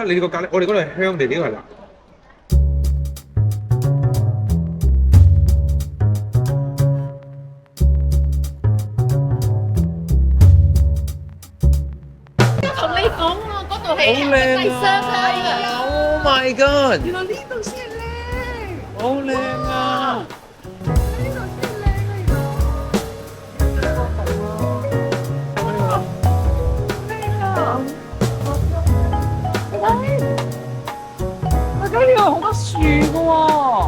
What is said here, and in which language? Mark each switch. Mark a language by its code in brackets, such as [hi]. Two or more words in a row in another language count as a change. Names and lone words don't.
[yue] 你個咖喱，我哋嗰度係香地，呢個係辣。同你講喎，嗰度係第三梯㗎。 [en] Oh my god！ [yue] 原來呢度先靚。好靚啊！呢度好多樹㗎喎，